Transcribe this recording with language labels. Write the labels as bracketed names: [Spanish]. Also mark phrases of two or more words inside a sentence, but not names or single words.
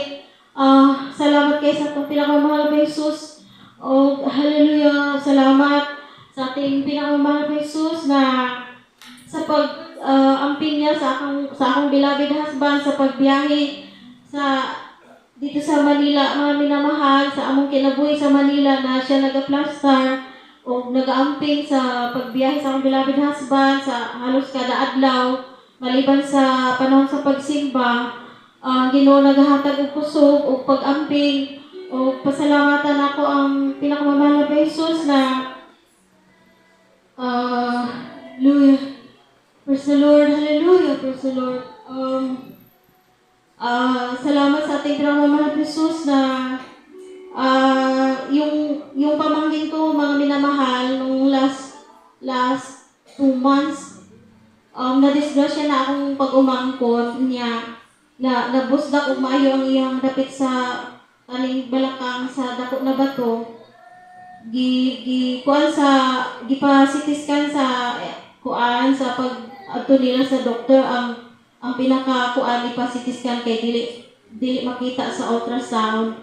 [Filipino] Salamat kayo sa ating pinakamamahal na Jesus. [Cebuano] Hallelujah. [Filipino] Salamat sa ating pinakamamahal na Jesus [Cebuano] na sa pag-amping niya sa akong beloved husband sa pagbiyahe dito sa Manila, [Filipino] mga minamahal, [Cebuano] sa among kinabuhi sa Manila na siya nag-plaster o nag-amping sa pagbiyahe sa akong beloved husband sa halos kada adlaw, maliban sa panahon sa pagsimba. Ginoo naghatag og kusog o pag-amping o pasalamatan ako [Filipino] ang pinakamamahal na Jesus [Cebuano] na hallelujah. [English] Praise the Lord, hallelujah, praise the Lord. [Filipino] Salamat sa ating pinakamamahal na Jesus na yung pamangkin ko mga minamahal nung [English] last last 2 months. [Cebuano] Na-disgrasya na akong pag-umangkon niya. Nabusdak og maayo ang iyang dapit sa kaning balakang sa dako na bato. Kuan sa CT scan sa kuan sa pag adto nila sa doktor ang pinaka kuan ipa CT scan kay dili makita sa ultrasound.